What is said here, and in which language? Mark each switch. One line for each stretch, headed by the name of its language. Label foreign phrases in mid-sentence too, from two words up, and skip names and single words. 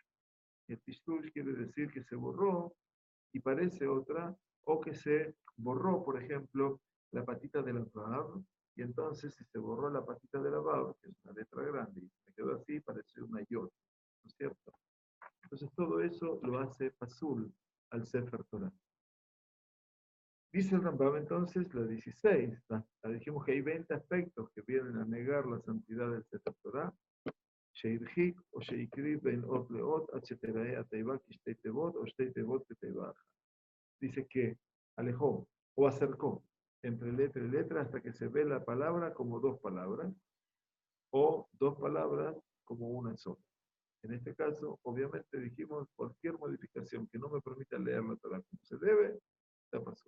Spanish: Y el tishtush quiere decir que se borró y parece otra, o que se borró, por ejemplo, la patita de la Vav, y entonces si se borró la patita de la Vav, que es una letra grande, y se quedó así, parece una Yod, ¿no es cierto? Entonces todo eso lo hace Pasul al Sefer Torah. Dice el Rambam entonces, la 16, dijimos que hay 20 aspectos que vienen a negar la santidad del Sefer Torah.
Hebrew: שהרחיק או שהקריב בין אות לאות עד שתראה התיבה כשתי תיבות או שתי תיבות כתיבה אחת.
Spanish: Dice que alejó o acercó entre letra y letra hasta que se ve la palabra como 2 palabras o 2 palabras como una sola. En este caso, obviamente dijimos cualquier modificación que no me permita leer la Torah como se debe, ya pasó.